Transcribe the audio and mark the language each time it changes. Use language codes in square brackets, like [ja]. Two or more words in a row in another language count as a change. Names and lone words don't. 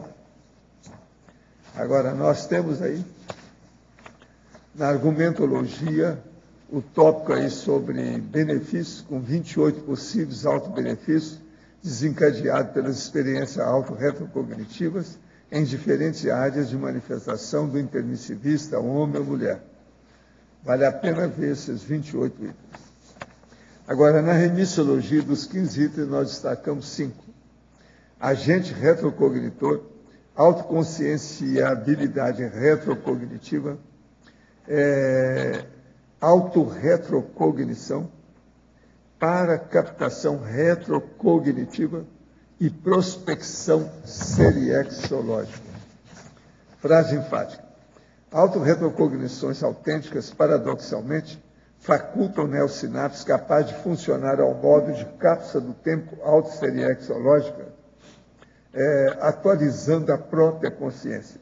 [pt] Agora, nós temos aí, na argumentologia, o tópico aí sobre benefícios, com 28 possíveis autobenefícios, desencadeados pelas experiências autorretrocognitivas em diferentes áreas de manifestação do intermissivista, homem ou mulher. Vale a pena ver esses 28 itens. Agora, na remissiologia dos 15 itens, nós destacamos 5. Agente retrocognitor, autoconscienciabilidade retrocognitiva, autorretrocognição, para captação retrocognitiva e prospecção seriexológica. Frase enfática. Autorretrocognições autênticas, paradoxalmente, facultam neossinapses capazes de funcionar ao modo de cápsula do tempo autosseriexológica, atualizando a própria consciência.